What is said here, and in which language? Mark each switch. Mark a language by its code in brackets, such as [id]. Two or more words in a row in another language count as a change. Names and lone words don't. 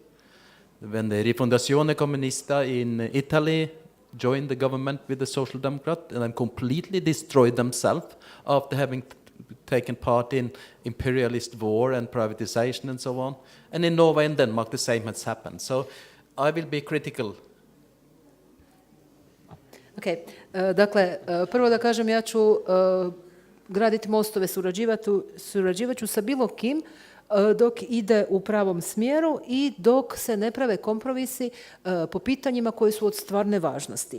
[en] When the Rifondazione Comunista in Italy joined the government with the Social Democrat and then completely destroyed themselves after having taken part in imperialist war and privatization and so on. And in Norway and Denmark, the same has happened. So I will be critical. [hr] Ok, dakle, prvo da kažem, ja ću graditi mostove, surađivat ću sa bilo kim dok ide u pravom smjeru i dok se ne prave kompromisi po pitanjima koji su od stvarne važnosti.